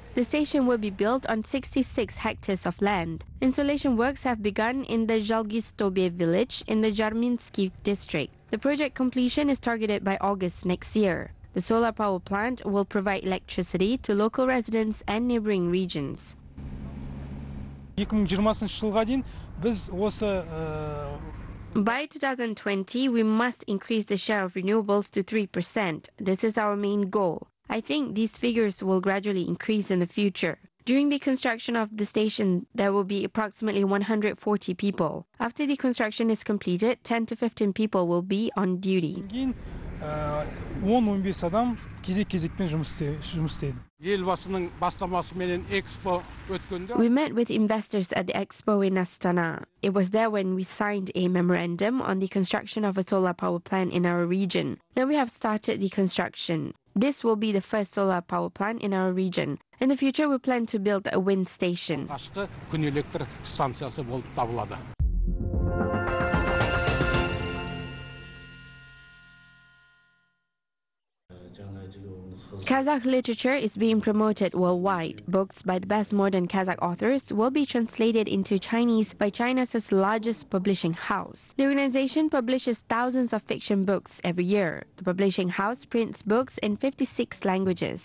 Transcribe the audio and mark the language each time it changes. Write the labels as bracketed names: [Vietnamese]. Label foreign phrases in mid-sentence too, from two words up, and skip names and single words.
[English] The station will be built on 66 hectares of land. Installation works have begun in the Zhalgistobe village in the Jarminsky district. The project completion is targeted by August next year. The solar power plant will provide electricity to local residents and neighboring regions. [Kazakh] 2020 жылға дейін біз осы [English] By 2020, we must increase the share of renewables to 3%. This is our main goal. I think these figures will gradually increase in the future. During the construction of the station, there will be approximately 140 people. After the construction is completed, 10 to 15 people will be on duty. [Kazakh] 10-15 адам кезек-кезекпен жұмыс істейді. Елбасының бастамасымен экспо өткенде [English] We met with investors at the expo in Astana. It was there when we signed a memorandum on the construction of a solar power plant in our region. Now we have started the construction. This will be the first solar power plant in our region. In the future, we plan to build a wind station. [Kazakh] алғашқы күн электр станциясы болып табылады. [English] Kazakh literature is being promoted worldwide. Books by the best modern Kazakh authors will be translated into Chinese by China's largest publishing house. The organization publishes thousands of fiction books every year. The publishing house prints books in 56 languages.